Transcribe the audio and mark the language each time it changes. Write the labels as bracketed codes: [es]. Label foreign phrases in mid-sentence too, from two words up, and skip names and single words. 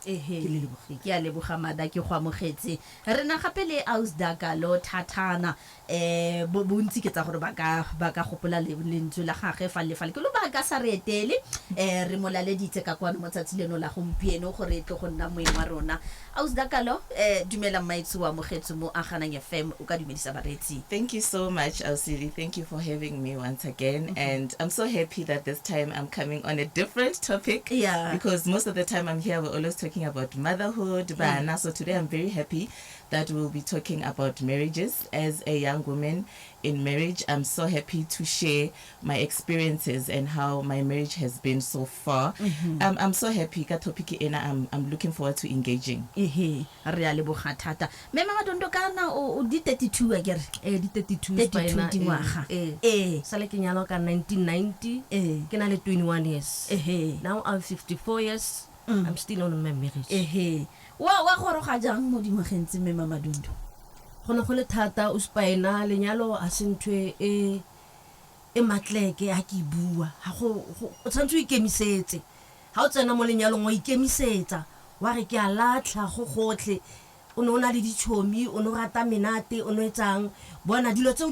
[tn] ke a leboga mada ke go amogetse re na gape le Ausdaka lo thatana bontsi ke tsa gore ba ka gopola lentswe la gagwe fa le ke lo ba ka sa re etele re molaleditse ka kwana mo tsatsileno la gompieno gore tlo go nna moeng wa rona Ausdaka lo dumela maitso wa amogetse mo AGANANGTV o ka dumedisa baretsi. [en] Thank you so much, Ausiri. Thank you for having me once again. And I'm so happy that this time I'm coming on a different topic. Yeah. Because most of the time I'm here, we're always talking about motherhood. So today I'm very happy that we'll be talking about marriages. As a young woman in marriage, I'm so happy to share my experiences and how my marriage has been so far. I'm so happy ka topic ena I'm looking forward to engaging. [tn] Re a leboga thata mme Mama Dondo kana o di 32 a kere di 32 dingwaga sale ke nyalo ka 1990 ke na le [en] 21 years now I'm 54 years I'm still on my marriage [tn] wa goroga jang mo dingwageng tse mme Mama Dondo gone go le thata o spina lenyalo a sentwe e matleke ha ke bua ha go o tshwantse o ikemisetse ha o tsena mo lenyalong wa ikemisetsa wa re ke a latlha go gotlhe o no na le dichomi o no rata menate o no etsang bona dilo tseo